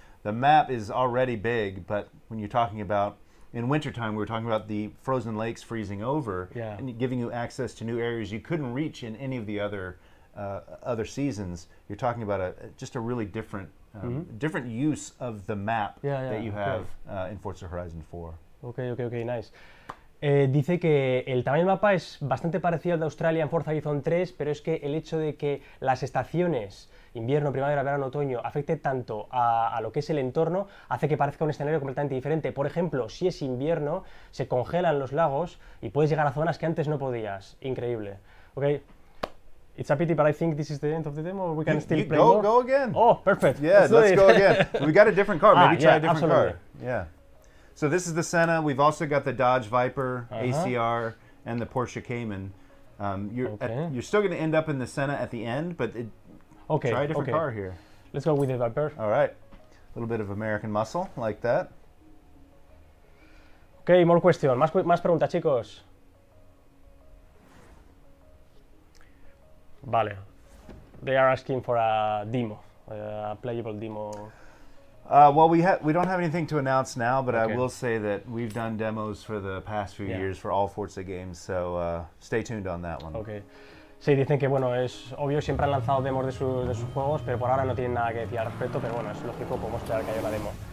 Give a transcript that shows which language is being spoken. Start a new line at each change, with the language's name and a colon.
English: The map is already big, but when you're talking about in wintertime, we were talking about the frozen lakes freezing over and giving you access to new areas you couldn't reach in any of the other other seasons, you're talking about just a really different different use of the map that you have in Forza Horizon 4. Ok, nice.
Spanish: Dice que el tamaño del mapa es bastante parecido al de Australia en Forza Horizon 3, pero es que el hecho de que las estaciones, invierno, primavera, verano, otoño, afecte tanto a lo que es el entorno, hace que parezca un escenario completamente diferente. Por ejemplo, si es invierno, se congelan los lagos y puedes llegar a zonas que antes no podías. Increíble. Ok.
English: It's a pity, but I think this is the end of the demo. We can still play more. Go again. Oh, perfect. Yeah, let's go again. We got a different car. Maybe try a different absolutely. car. Yeah. So this is the Senna. We've also got the Dodge Viper, ACR, and the Porsche Cayman. You're still going to end up in the Senna at the end, but try a different car here. Let's go with the Viper. All right. A little bit of American muscle, like that. Ok, more question.
Spanish: Más preguntas, chicos. Vale.
English: They are asking for a demo, a playable demo. Well, we don't have anything to announce now, but I will say that we've done demos for the past few years for all Forza games, so stay tuned on that one. Okay.
Spanish: Sí, dicen que bueno, es obvio, siempre han lanzado demos de sus juegos, pero por ahora no tienen nada que decir al respecto, pero bueno, es lógico, podemos esperar que haya la demo.